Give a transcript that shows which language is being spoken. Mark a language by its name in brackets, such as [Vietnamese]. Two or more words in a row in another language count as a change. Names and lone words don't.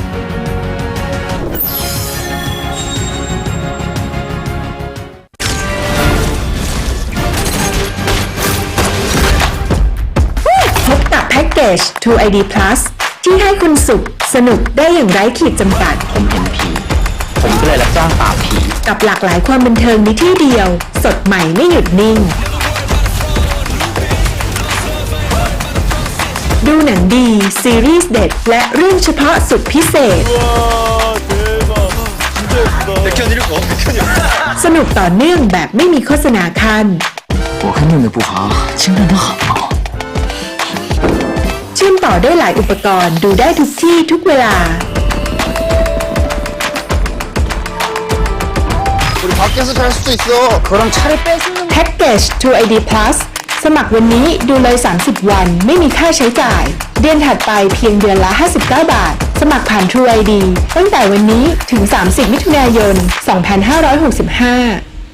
[Thai] แพ็กเกจ TrueID Plus ที่ให้คุณสุขสนุกได้อย่างไร้ขีดจำกัดผมเห็นผีผมก็เลยรับจ้างปราบผีกับหลากหลายความบันเทิงในที่เดียวสดใหม่ไม่หยุดนิ่ง ดูหนังดีซีรีส์เด็ดและเรื่องเฉพาะสุดพิเศษสนุกต่อเนื่องแบบไม่มีโฆษณาคัน [Chinese] 我跟妹妹不好亲人都好 [Thai] เชื่อมต่อได้หลายอุปกรณ์ดูได้ทุกที่ทุกเวลาแพ็กเกจ TrueID Plus สมัครวันนี้ดูเลย30 วันไม่มีค่าใช้จ่ายเดือนถัดไปเพียงเดือนละ59 บาทสมัครผ่าน TrueID ตั้งแต่วันนี้ถึง30 มิถุนายน 2565